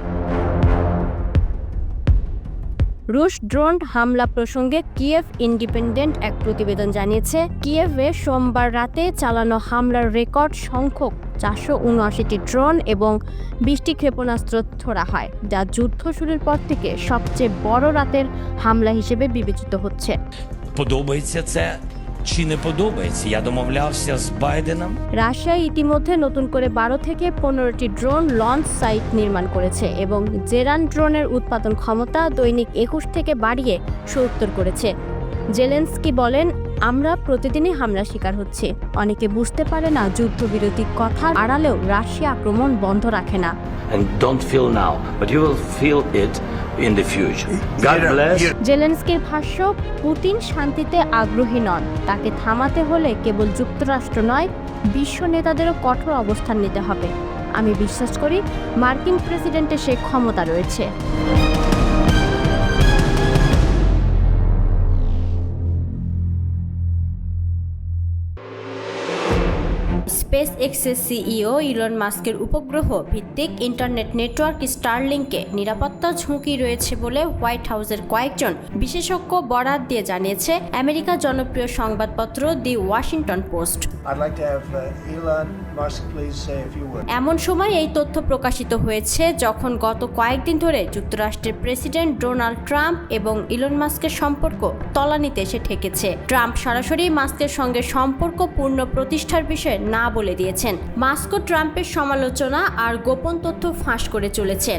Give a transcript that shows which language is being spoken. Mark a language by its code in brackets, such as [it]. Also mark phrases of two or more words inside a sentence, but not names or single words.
[bn] রুশ ড্রোন হামলা প্রসঙ্গে কিয়েভ ইন্ডিপেন্ডেন্ট এক প্রতিবেদন জানিয়েছে, কিয়েভে সোমবার রাতে চালানো হামলার রেকর্ড সংখ্যক 479টি ড্রোন এবং 20টি ক্ষেপণাস্ত্র ছোড়া হয়, যা যুদ্ধ শুরুর পর থেকে সবচেয়ে বড় রাতের হামলা হিসেবে বিবেচিত হচ্ছে। [uk] Подобається це чи не подобається? Я домовлявся з Байденом. [bn] রাশিয়া ইতিমধ্যে নতুন করে 12 থেকে 15টি [en] drone launch site [bn] নির্মাণ করেছে এবং জেরান ড্রোনের উৎপাদন ক্ষমতা দৈনিক 21 থেকে বাড়িয়ে 70 করেছে। জেলেনস্কি বলেন, আমরা প্রতিদিনই হামলার শিকার হচ্ছি। অনেকে বুঝতে পারে না যুদ্ধবিরতির কথা আড়ালেও রাশিয়া আক্রমণ বন্ধ রাখে না। [en] And don't feel now, but you will feel it in the future. God bless. [bn] জেলেনস্কির ভাষ্য, পুতিন শান্তিতে আগ্রহী নন। তাকে থামাতে হলে কেবল যুক্তরাষ্ট্র নয়, বিশ্ব নেতাদেরও কঠোর অবস্থান নিতে হবে। আমি বিশ্বাস করি মার্কিন প্রেসিডেন্টের সেই ক্ষমতা রয়েছে। স্পেস এক্সের সিইও ইলন মাস্কের উপগ্রহ ভিত্তিক [en] internet network [bn] স্টারলিংকে নিরাপত্তা ঝুঁকি রয়েছে বলে হোয়াইট হাউসের কয়েকজন বিশেষজ্ঞ বরাত দিয়ে জানিয়েছে আমেরিকার জনপ্রিয় সংবাদপত্র দি ওয়াশিংটন পোস্ট। [en] I'd like to have Elon Musk please say a few words. [bn] এমন সময় এই তথ্য প্রকাশিত হয়েছে যখন গত কয়েকদিন ধরে যুক্তরাষ্ট্রের প্রেসিডেন্ট ডোনাল্ড ট্রাম্প এবং ইলন মাস্কের সম্পর্ক তলানিতে এসে ঠেকেছে। ট্রাম্প সরাসরি মাস্কের সঙ্গে সম্পর্ক পূর্ণ প্রতিষ্ঠার বিষয়ে না বলে দিয়েছেন। মাস্কও ট্রাম্পের সমালোচনা আর গোপন তথ্য ফাঁস করে চলেছেন।